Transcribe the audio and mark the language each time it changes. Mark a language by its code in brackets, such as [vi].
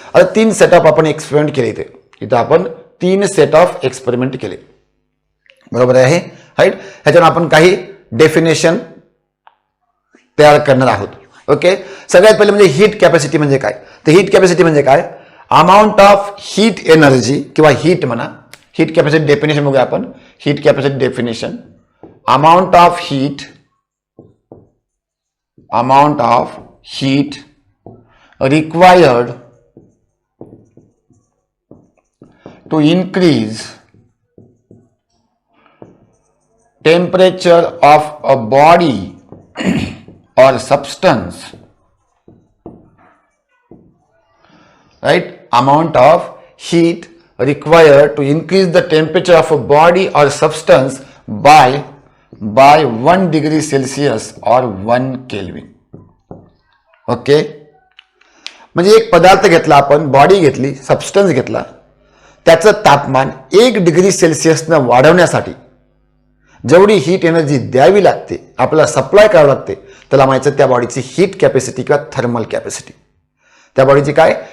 [mr] आता 3 सेटअप आपण एक्सपेरिमेंट केले. इथं आपण 3 सेट ऑफ एक्सपेरिमेंट केले. बरोबर आहे. राईट, ह्याच्यावर आपण काही डेफिनेशन तयार करणार आहोत. ओके, सगळ्यात पहिले म्हणजे हीट कॅपॅसिटी म्हणजे काय. तर हीट कॅपॅसिटी म्हणजे काय, अमाऊंट ऑफ हीट एनर्जी किंवा हीट म्हणा, हीट कॅपॅसिटी डेफिनेशन बघूया आपण. [en] Heat capacity definition, amount of heat required to increase temperature of a body or substance, right? Amount of heat required to increase the temperature of a body or substance by 1 degree Celsius or 1 Kelvin. [mr] Okay, म्हणजे एक पदार्थ घेतला आपण, body घेतली, substance घेतला, त्याचं तापमान 1 degree सेल्सिअसनं वाढवण्यासाठी जेवढी हीट एनर्जी द्यावी लागते, आपल्याला सप्लाय करावं लागते, त्याला म्हणायचं त्या बॉडीची हीट कॅपॅसिटी किंवा थर्मल कॅपॅसिटी. त्या बॉडीची काय?